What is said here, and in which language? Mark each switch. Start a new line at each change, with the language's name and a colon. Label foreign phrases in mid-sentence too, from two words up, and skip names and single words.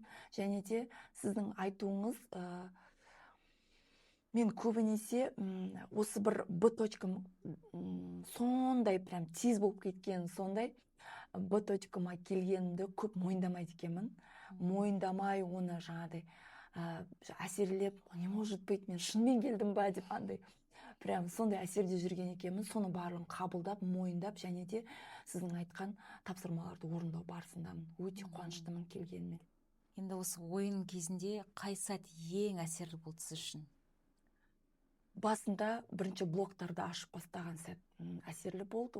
Kazakh: Және де сіздің айтуыңыз, мен көбінесе осы бір Б точкам сондай прям тез болып кеткен, сондай Б точкама келгенімді көп мойындамайды екенмін. Мойындамай оны жаңағыдай әсерлеп,
Russian: не может быть,
Kazakh: мен шынымен келдім ба деп андай прям сондай әсерде жүрген екенмін. Соны барлығын қабылдап, мойындап, және де сіздің айтқан тапсырмаларды орындау барысындамын. Өте қуаныштымын келгеніме. Енді осы ойын кезінде қай сәт ең әсерлі болды сіз үшін? Басында бірінші блоктарды ашып бастаған сәт әсерлі болды.